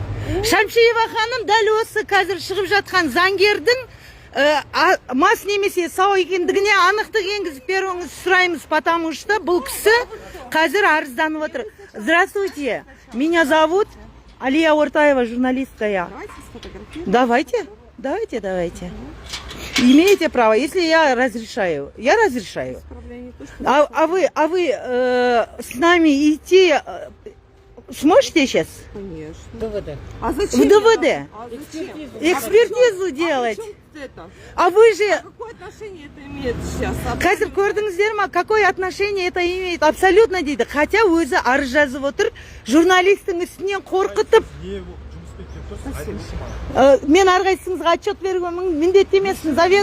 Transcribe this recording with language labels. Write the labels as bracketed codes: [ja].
[kk] Шамшиева ханым дәл осы қазір шығып жатқан заңгердің мас немесе сау екендігіне анықтық енгізіп беруіңізді сұраймыз, [ru] потому что [kk] бұл кісі қазір арызданып отыр. [ru] Здравствуйте, меня зовут Алия Ортаева, журналистка я. Давайте, давайте. Имеете право, если я разрешаю. Я разрешаю. А вы с нами идти сможете сейчас? Конечно. ДВД. А В зачем? ДВД. А зачем? Экспертизу делать. А при чем это? А вы же... Какое отношение это имеет сейчас? [kk] Қазір көрдіңіздер ма, [ru] какое отношение это имеет? [kk] Абсолютно дейді. Хотя өзі арыз жазып отыр, журналистің үстінен қорқытып. Мен әрқайсыңызға отчет беруге міндетті емеспін.